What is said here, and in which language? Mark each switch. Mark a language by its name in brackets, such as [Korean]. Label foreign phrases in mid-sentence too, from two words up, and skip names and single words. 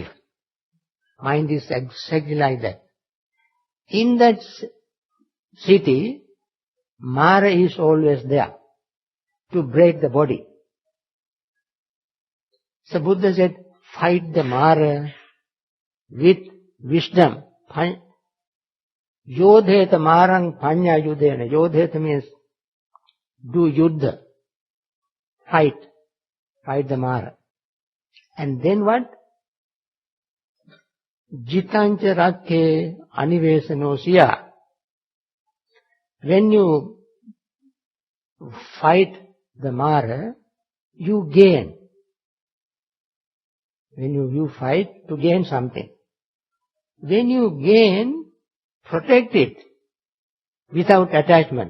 [English] Mind is exactly like that. In that city, Mara is always there to break the body. So Buddha said, fight the Mara with wisdom. [Pali] Yodheta marang panya yudhena. [English] Yodheta means do yuddha. Fight. Fight the Mara. And then what? [Pali] Jitancha rakke anivesanosiya. [English] When you fight the Mara, you gain. When you fight to gain something. When you gain, protect it without attachment.